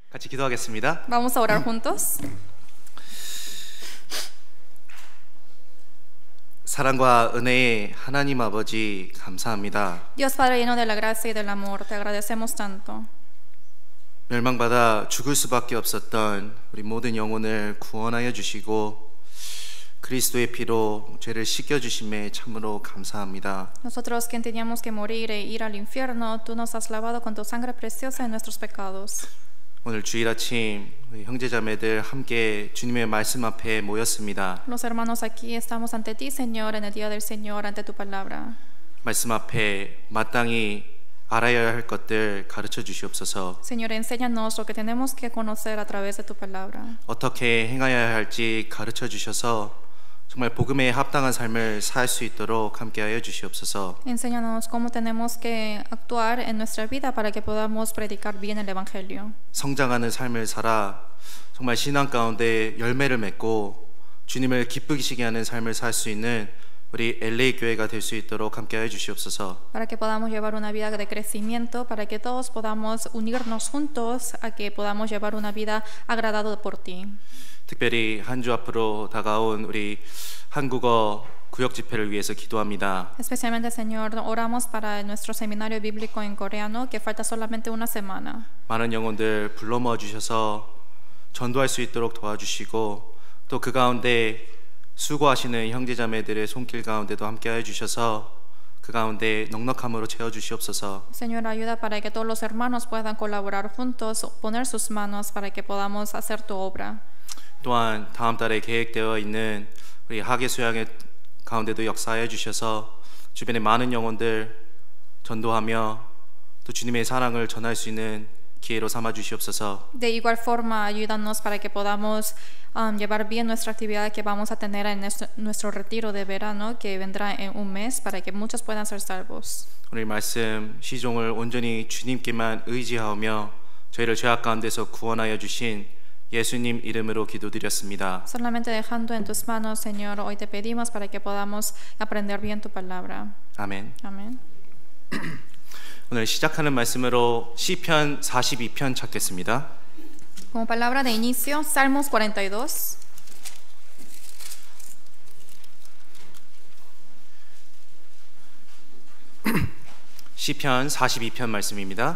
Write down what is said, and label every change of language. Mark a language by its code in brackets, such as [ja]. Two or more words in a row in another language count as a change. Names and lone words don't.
[ko] 같이 기도하겠습니다. [es] Vamos a orar juntos. [ko] 사랑과 은혜의 하나님 아버지 감사합니다. [es] Dios Padre lleno de la gracia y del amor, te agradecemos tanto. [ko] 멸망받아 죽을 수밖에 없었던 우리 모든 영혼을 구원하여 주시고 그리스도의 피로 죄를 씻겨 주심에 참으로 감사합니다. [es] Nosotros que teníamos que morir e ir al infierno, tú nos has lavado con tu sangre preciosa de nuestros pecados. [ko] 오늘 주일 아침 우리 형제자매들 함께 주님의 말씀 앞에 모였습니다. [es] Los hermanos aquí estamos ante ti, Señor, en el día del Señor, ante tu palabra. [ko] 말씀 앞에 마땅히 알아야 할 것들 가르쳐 주시옵소서. [es] Señor, enséñanos lo que tenemos que conocer a través de tu palabra. [ko] 어떻게 행하여야 할지 가르쳐 주셔서 정말 복음에 합당한 삶을 살 수 있도록 함께하여 주시옵소서. [es] Enséñanos cómo tenemos que actuar en nuestra vida para que podamos predicar bien el Evangelio. [ko] 성장하는 삶을 살아 정말 신앙 가운데 열매를 맺고 주님을 기쁘시게 하는 삶을 살 수 있는 우리 LA 교회가 될 수 있도록 함께하여 주시옵소서. [es] Para que podamos llevar una vida de crecimiento, para que todos podamos unirnos juntos a que podamos llevar una vida agradada por ti. [ko] 특별히 한 주 앞으로 다가온 우리 한국어 구역 집회를 위해서 기도합니다. [es] Especialmente, Señor, oramos para nuestro seminario bíblico en coreano, que falta solamente una semana. [ko] 많은 영혼들 불러 모아 주셔서 전도할 수 있도록 도와주시고 또 그 가운데 수고하시는 형제자매들의 손길 가운데도 함께하여 주셔서 그 가운데 넉넉함으로 채워 주시옵소서. [es] Señor, ayuda para que todos los hermanos puedan colaborar juntos, poner sus manos para que podamos hacer tu obra. [ko] 또한 다음 달에 계획되어 있는 우리 학예 수양의 가운데도 역사해 주셔서 주변의 많은 영혼들 전도하며 또 주님의 사랑을 전할 수 있는 기회로 삼아 주시옵소서. [es] De igual forma, ayúdanos para que podamos llevar bien nuestra actividad que vamos a tener en nuestro retiro de verano que vendrá en un mes para que muchos puedan ser salvos. [ko] 오늘 말씀 시종을 온전히 주님께만 의지하며 저희를 죄악 가운데서 구원하여 주신 예수님 이름으로 기도드렸습니다. [es] Solamente dejando en tus manos, Señor, hoy te pedimos para que podamos aprender bien tu palabra. [ko] 아멘. [es] Amén. [ko] 오늘 시작하는 말씀으로 시편 42편 찾겠습니다. [es] Como palabra de inicio, Salmos 42. [ko] 시편 42편 말씀입니다.